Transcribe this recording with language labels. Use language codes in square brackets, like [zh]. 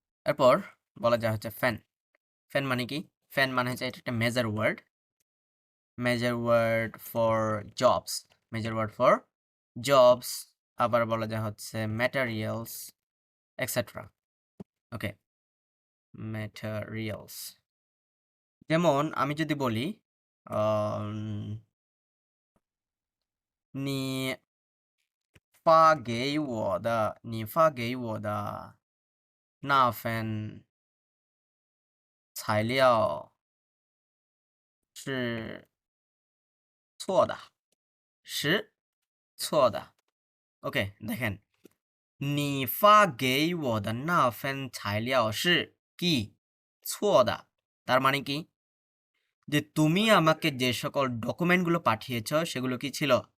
[bn] এরপর বলা যায় হচ্ছে ফ্যান। ফ্যান মানে কি? ফ্যান মানে হচ্ছে এটা একটা major word. Major word for jobs. Major word for jobs. আবার বলা যায় হচ্ছে ম্যাটেরিয়ালস এটসেট্রা। ওকে, ম্যাটেরিয়ালস। যেমন আমি যদি বলি আম [zh] 你发给我的，你发给我的那份材料是错的是错的 [bn] ওকে দেখেন [zh] 你发给我的那份材料是 [bn] কি [zh] 错的 [bn] তার মানে কি যে তুমি আমাকে যে সকল ডকুমেন্টগুলো পাঠিয়েছো সেগুলো কি ছিল